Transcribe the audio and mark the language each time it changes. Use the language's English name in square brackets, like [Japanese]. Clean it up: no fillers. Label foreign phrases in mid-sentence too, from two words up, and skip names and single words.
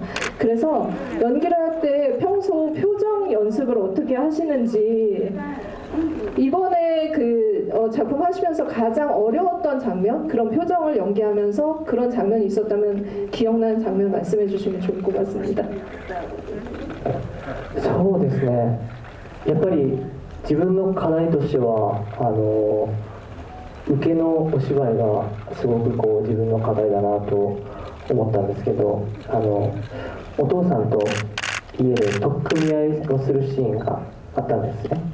[Korean] 그래서 연기를 할 때 평소 표정 연습을 어떻게 하시는지, 이번에 그 작품 하시면서 가장 어려웠던 장면, 그런 표정을 연기하면서 그런 장면이 있었다면 기억나는 장면 말씀해 주시면 좋을 것 같습니다. [Japanese] そうですね、やっぱり自分の課題としては受けのお芝居がすごくこう自分の課題だなと思ったんですけど、お父さんと家で取っ組み合いをするシーンがあったんですね。